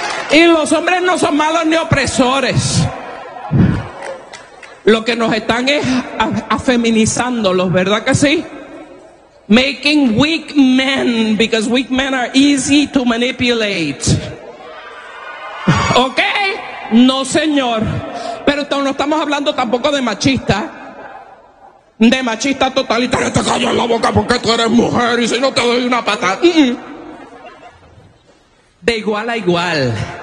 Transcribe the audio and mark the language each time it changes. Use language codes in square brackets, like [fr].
[es] Y los hombres no son malos ni opresores. Lo que nos están es afeminizándolos, ¿verdad que sí? [en] Making weak men, because weak men are easy to manipulate. [es] ¿Ok? No, señor. Pero no estamos hablando tampoco de machista. De machista totalitario. Te callas la boca porque tú eres mujer y si no te doy una patada. De igual a igual.